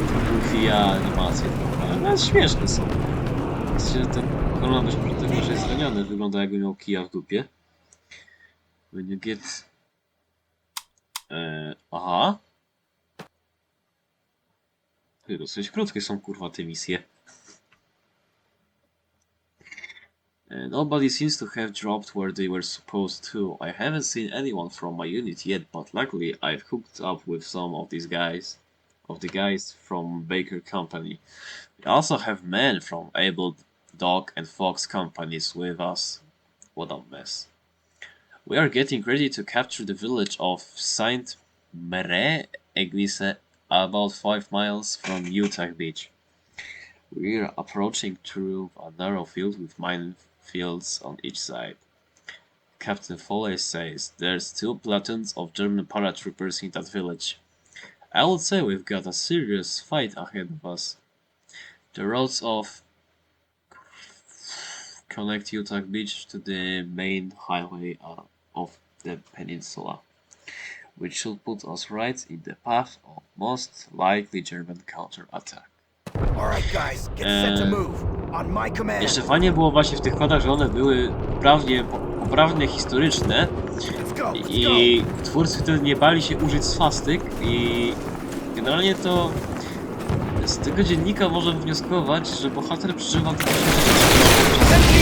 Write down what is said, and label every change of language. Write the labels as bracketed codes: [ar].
[pl] Goofy animacje trochę, ale nawet śmieszne są. Ten kolonarz, oprócz tego, że jest raniony, wygląda jakby miał kija w dupie. [en] When you get... aha. [pl] Dosyć krótkie są kurwa te misje. [en] Nobody seems to have dropped where they were supposed to. I haven't seen anyone from my unit yet, but luckily I've hooked up with some of these guys. Of the guys from Baker Company. We also have men from Able Dog and Fox companies with us. What a mess. We are getting ready to capture the village of Saint Mere Eglise, about 5 miles from Utah Beach. We are approaching through a narrow field with minefields on each side. Captain Foley says there's 2 platoons of German paratroopers in that village. I would say we've got a serious fight ahead of us. The roads connect Utah Beach to the main highway of the peninsula, which should put us right in the path of most likely German counterattack. Alright guys, get set to move. On my command. [pl] Jeszcze fajnie było właśnie w tych kodach, że one były poprawnie historyczne i twórcy wtedy nie bali się użyć swastyk i generalnie to z tego dziennika można wnioskować, że bohater przeżywa takie rzeczy.